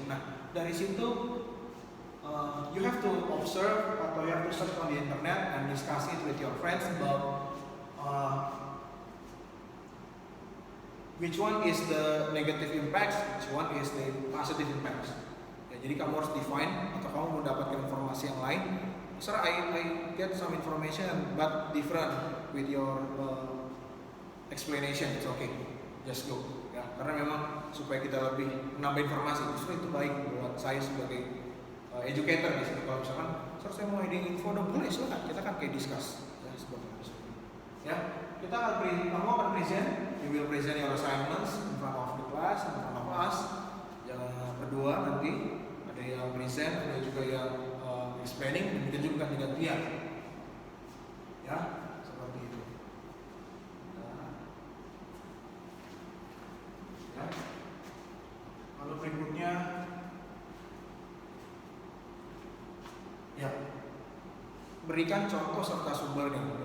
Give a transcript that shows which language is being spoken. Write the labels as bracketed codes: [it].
[id] Nah, dari situ [en] you have to observe atau you have to search on the internet and discuss it with your friends about which one is the negative impacts, which one is the positive impacts. [id] Ya, jadi kamu harus define atau kamu mau dapatkan informasi yang lain. [en] Sir, I get some information but different with your explanation. It's okay, just go. [id] Ya, karena memang supaya kita lebih menambah informasi, justru itu baik buat saya sebagai educator di sini. Kalau misalkan, sir saya mau ide info dong, boleh silakan. Kita kan kayak discuss ya sebagai ya. Kita akan kamu akan [en] present, you will present your assignments in front of the class, in front of us. [id] Jangan berdua nanti ada yang present, ada juga yang explaining, dan kita juga gantian. Ya, seperti itu. Ya. Lalu berikutnya, ya, berikan contoh serta sumbernya.